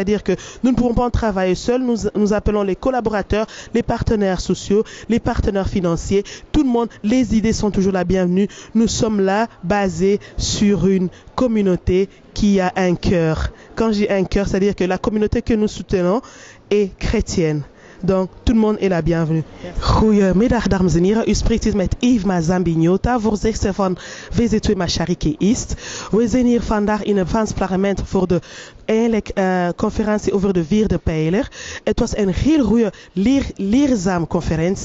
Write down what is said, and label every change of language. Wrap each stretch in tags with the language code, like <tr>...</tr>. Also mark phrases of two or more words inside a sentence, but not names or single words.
<fr>C'est-à-dire que nous ne pouvons pas en travailler seuls. Nous appelons les collaborateurs, les partenaires sociaux, les partenaires financiers. Tout le monde, les idées sont toujours la bienvenue. Nous sommes là basés sur une communauté qui a un cœur. Quand je dis un cœur, c'est-à-dire que la communauté que nous soutenons est chrétienne. Donc, tout le monde est la bienvenue.</fr> <nl>Goedemiddag, dames en heren. U spreekt hier met Eve Mazambi-Nyota, voorzitter van VZ2 Machariki East. We zijn hier vandaag in het Frans parlement voor de conferentie over de vierde pijler. Het was een heel goede, leerzame conferentie.</nl>